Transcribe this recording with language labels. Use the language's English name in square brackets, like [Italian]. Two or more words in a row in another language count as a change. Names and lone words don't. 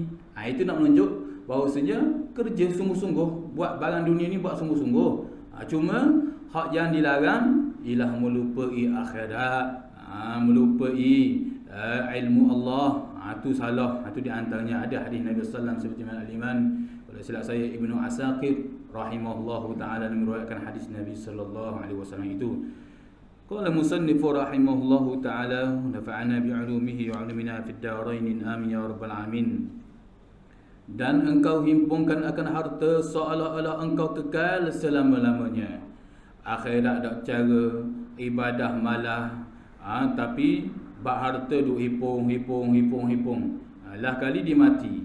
[Malay] Itu nak menunjuk bahawasanya kerja sungguh-sungguh, buat barang dunia ni buat sungguh-sungguh. Cuma hak yang dilarang ialah melupai akhirat, melupai ilmu Allah. Itu salah. Itu di antaranya ada hadis Nabi [Arabic] صلى الله عليه وسلم [Malay] seperti mana al-Iman, kalau silap saya Ibnu Asakir [Arabic] رحمه الله تعالى [Malay] meriwayatkan hadis Nabi [Arabic] صلى الله عليه وسلم [Malay] itu. [Arabic] قال المصنف رحمه الله تعالى نفعنا بعلومه وعلومنا في الدارين آمين يا رب العالمين. [Malay] Dan engkau himpunkan akan harta seolah-olah engkau kekal selama-lamanya. Akhirat dak cara, ibadah malah, tapi bak harta duk hipung. Lah kali dia mati.